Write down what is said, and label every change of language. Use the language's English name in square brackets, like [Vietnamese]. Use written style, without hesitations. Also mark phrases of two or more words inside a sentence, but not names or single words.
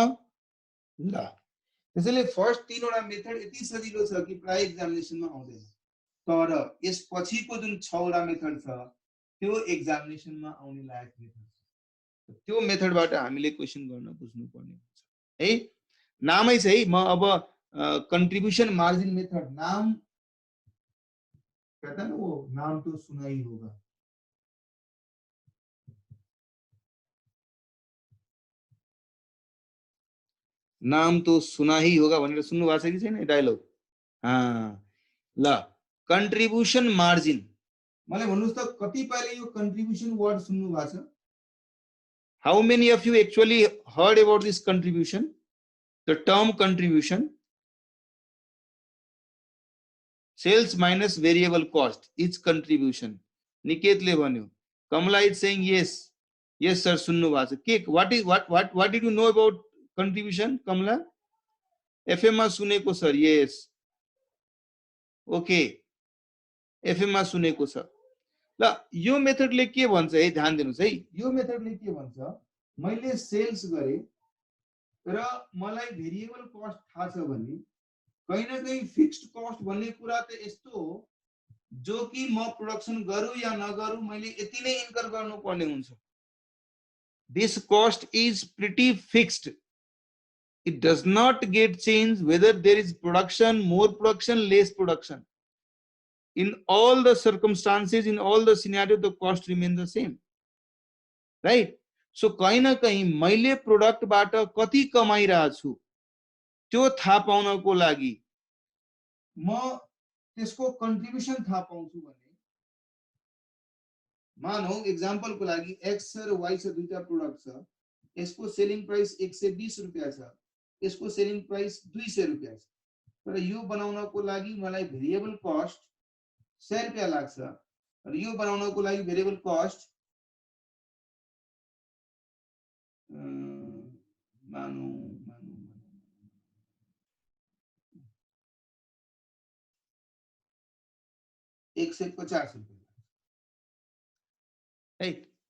[Nepali] ल त्यसैले फर्स्ट तीनवटा मेथड यति सजिलो छ कि प्राय एक्जामिनेसनमा आउँदैन, तर यसपछिको जुन 6 वटा मेथड छ त्यो एक्जामिनेसनमा आउने लायक मेथड छ। त्यो मेथडबाट हामीले क्वेशन गर्न बुझ्नु पर्ने हुन्छ है। नामै छ है। म अब [English] contribution margin method, [Hindi] नाम कहता है ना वो, नाम तो सुना ही होगा। नाम तो सुना ही होगा [Nepali] भनेर सुन्नु भएको छ कि छैन डायलग? ल [English] contribution margin, [Nepali] मलाई भन्नुस् त कतिपयले यो [English] contribution word [Nepali] सुन्नु भएको छ? [English] How many of you actually heard about this contribution, the term contribution? Sales minus variable cost is contribution. [Nepali] निकेतले भन्यो। [English] Kamala is saying yes. Yes sir [Nepali] सुन्नु भएको छ। [English] के What did you know about contribution? [Nepali] कमला एफएम मा सुनेको सर। [English] yes okay, [Nepali] एफएम मा सुनेको छ। ल यो मेथडले के भन्छ है, ध्यान दिनुस् है। यो मेथडले के भन्छ, मैले सेल्स गरे र मलाई [English] variable cost [Nepali] थाहा छ भने [Hindi] कहीं न कहीं [English] fixed cost [Nepali] भन्ने कुरा त यस्तो हो जो कि म प्रोडक्सन गरौँ या नगरौँ मैले यति नै इन्कर गर्नुपर्ने हुन्छ। [English] this cost is pretty fixed, it does not get changed whether there is production, more production, less production. In all the circumstances, in all the scenarios, the cost remains the same, right? [Nepali] So [Hindi] कहीं न कहीं [Nepali] मैले प्रोडक्ट बाट कति कमाइरहेको छु त्यो थाहा पाउनको लागि म त्यसको कन्ट्रिब्युसन थाहा पाउँछु भने, मानौ एक्जाम्पल को लागि एक्स र वाई छ, दुईटा प्रोडक्ट छ, यसको [English] selling price [Nepali] 120 रुपैयाँ छ, यसको [English] selling price [Nepali] 200 रुपैयाँ छ, तर यो बनाउनको लागि मलाई [English] variable cost [Nepali] 100 रुपैयाँ लाग्छ र यो बनाउनको लागि [English] variable cost [Nepali] मानौ 150 रुपैयाँ, राइट?